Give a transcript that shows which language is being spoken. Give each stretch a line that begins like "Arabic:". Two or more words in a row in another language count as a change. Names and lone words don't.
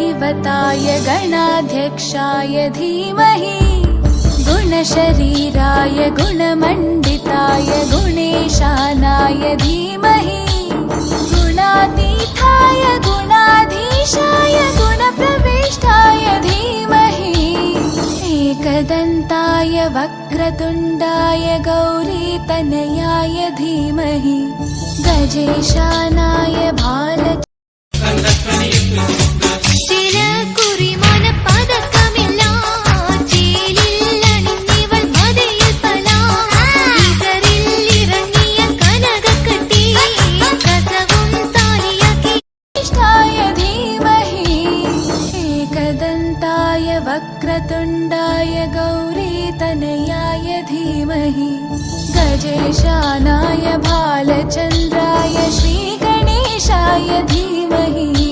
Sanskrit: गणपताय गणाध्यक्षाय धीमहि गुणशरीराय गुणमण्डिताय गुणेशानाय धीमहि गुणातीताय गुणाधीशाय गुणप्रविष्टाय धीमहि एकदन्ताय वक्रतुण्डाय गौरीतनयाय धीमहि गजेशानाय भाल
Malayalam: ചില കുറിമാന പതക്കമില്ല ചേലിൽ അണിഞ്ഞിവൾ മതിയിൽ പല ഇതറിൽ ഇറങ്ങിയ കനകക്കട്ടി കസവും താലിയാക്കി
Sanskrit: इष्टाय धीमहि एकदन्ताय वक्रतुण्डाय गौरीतनयाय धीमहि गजेशानाय भालचन्द्राय श्रीगणेशाय धीमहि